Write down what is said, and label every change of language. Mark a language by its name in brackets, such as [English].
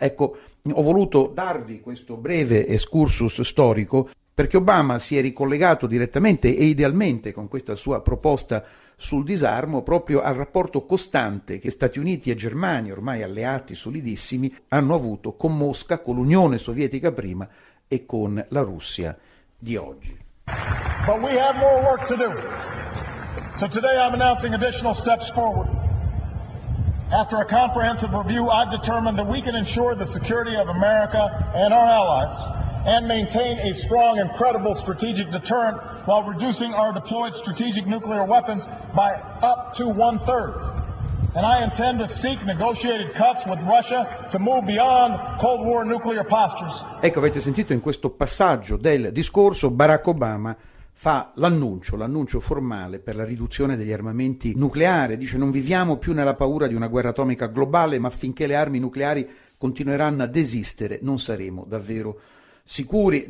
[Italian] Ecco, ho voluto darvi questo breve excursus storico perché Obama si è ricollegato direttamente e idealmente con questa sua proposta sul disarmo proprio al rapporto costante che Stati Uniti e Germania, ormai alleati solidissimi, hanno avuto con Mosca, con l'Unione Sovietica prima e con la Russia di oggi. [English] But we have more work to do. So today I'm announcing additional steps forward. After a comprehensive review, I've determined that we can ensure the security of America and our allies and maintain a strong and credible strategic deterrent while reducing our deployed strategic nuclear weapons by up to one-third. And I intend to seek negotiated cuts with Russia to move beyond Cold War nuclear postures. [Italian] Ecco, avete sentito in questo passaggio del discorso Barack Obama fa l'annuncio formale per la riduzione degli armamenti nucleari. Dice: non viviamo più nella paura di una guerra atomica globale, ma finché le armi nucleari continueranno ad esistere non saremo davvero sicuri.